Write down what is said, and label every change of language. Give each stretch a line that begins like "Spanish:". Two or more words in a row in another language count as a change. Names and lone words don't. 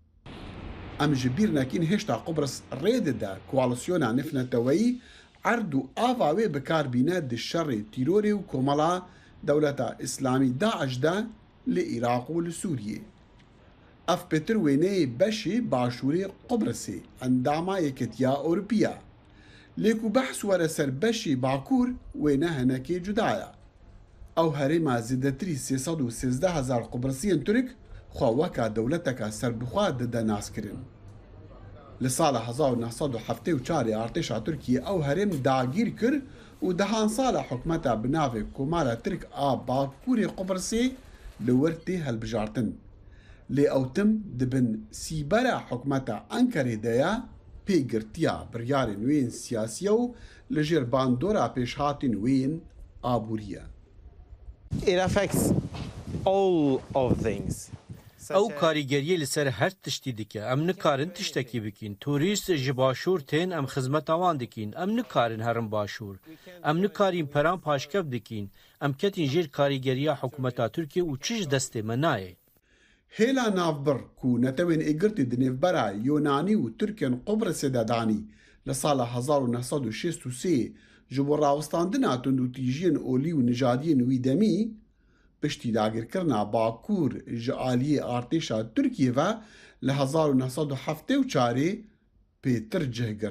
Kurdish: Em ji bîr nekin hêşta Qubris rê dide koalîsyona nifneteweyî erd û ava wê bikarbîne di şerê tîrorê û komala Dewleta İslamî Daeş de li Iraq û li Sûriyê. Ev pêtir wêneyê beşê başûrê Qubrisê endama Yekîtiya Ewropî. لێک و بەحس وەرە سەر بەشی باکوور وێنە هەنەکێ جودایە. ئەو هەرێما زیدەتری 313,000 قوبرسیên Türk xwe weka dewleteka serbixwe dide naskirin. Li sala 1974 artêşa Tirkiyê ew herêm dagîr kir û dehan sala hikûmeta bi navê Komara Tirk a Bakurê Qubrisê li wir tê helbijartin. Lê ew tim dibin sîbera hikûmeta Enkerê de ye pêgirtiya biryarên wên siyasî û li jêr bandora pêşhatên wên aborî ye.
English: It affects all of things.
Kurdish: ئەو کاریگەریە لەسەر هەر تشتی دکە ئەم نکارن تشتێکی بکەین توریست ji باشوور tên ئەم خزمەتاوان dikîn ئەم nikarin herin başûr ئەم nikarîn peran paşkev dikîn ئەم ketîn jêr karîgeriya hikûmeta Tirkiye û çi ji destê me nayê. Hêla navbir ku netewên êgirtî di nêvbera Yunanî û Tirkên Qubrisê de danî li sala 1963 ji bo rawestandina tundûtîjiyên olî û nijadiyên wî demî piştî dagirkirina Bakur ji aliyê artêşa Tirkiye ve li 1974 pêtir cih girt.